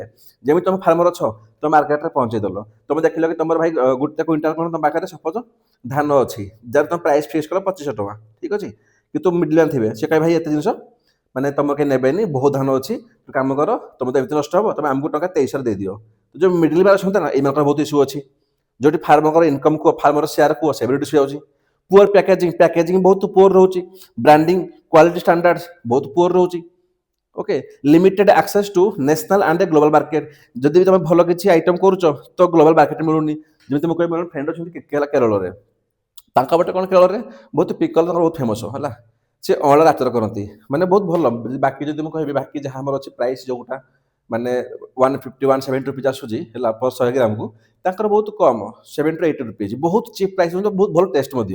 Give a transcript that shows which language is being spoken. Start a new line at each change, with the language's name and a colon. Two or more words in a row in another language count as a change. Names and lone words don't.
Odia: ଯେମିତି ତମେ ଫାର୍ମର ଅଛ, ତମେ ମାର୍କେଟରେ ପହଞ୍ଚେଇ ଦେଲ, ତମେ ଦେଖିଲ କି ତମର ଭାଇ ଗୋଟେ କ୍ୱିଣ୍ଟାଲ କ'ଣ ତମ ପାଖରେ ସପୋଜ ଧାନ ଅଛି, ଯାହାର ତମ
English: price fix
Odia: କଲ 2500 ଟଙ୍କା, ଠିକ୍ ଅଛି, କିନ୍ତୁ
English: middle man
Odia: ଥିବେ, ସେ କାହିଁ ଭାଇ ଏତେ ଜିନିଷ ମାନେ ତମ କେହି ନେବେନି, ବହୁତ ଧାନ ଅଛି, କାମ କର, ତମେ ତ ଏମିତି ନଷ୍ଟ ହବ, ତମେ ଆମକୁ ଟଙ୍କା 2300 ଦେଇଦିଅ। ଯୋଉ
English: middle man
Odia: ଅଛନ୍ତି ନା ଏଇମାନଙ୍କର ବହୁତ ଇସ୍ୟୁ ଅଛି, ଯୋଉଠି
English: farmer income
Odia: କୁହ,
English: farmer share
Odia: କୁହ, ସେ ରିଡ୍ୟୁସ୍ ଯାଉଛି।
English: poor packaging
Odia: ବହୁତ ପୁଅର ରହୁଛି,
English: branding quality standard
Odia: ବହୁତ ପୁଅର ରହୁଛି। ଓକେ,
English: limited access to national and global market,
Odia: ଯଦି ବି ତମେ ଭଲ କିଛି ଆଇଟମ କରୁଛ ତ
English: global market
Odia: ମିଳୁନି। ଯେମିତି ମୁଁ କହିବି ମୋର ଫ୍ରେଣ୍ଡ ଅଛନ୍ତି କେରଳରେ, ତାଙ୍କ ପଟେ କ'ଣ କେରଳରେ ବହୁତ ପିକଲ ତାଙ୍କର ବହୁତ ଫେମସ ହେଲା, ସେ ଅଁଳା ଆଚାର କରନ୍ତି, ମାନେ ବହୁତ ଭଲ। ବାକି ଯଦି ମୁଁ କହିବି ବାକି ଯାହା ଆମର ଅଛି ପ୍ରାଇସ୍ ଯୋଉଟା ମାନେ 150-170 ଆସୁଛି ହେଲା ପର 100 ଗ୍ରାମକୁ, ତାଙ୍କର ବହୁତ କମ 70-80 ବହୁତ
English: cheap price,
Odia: ବହୁତ ଭଲ ଟେଷ୍ଟ ମଧ୍ୟ।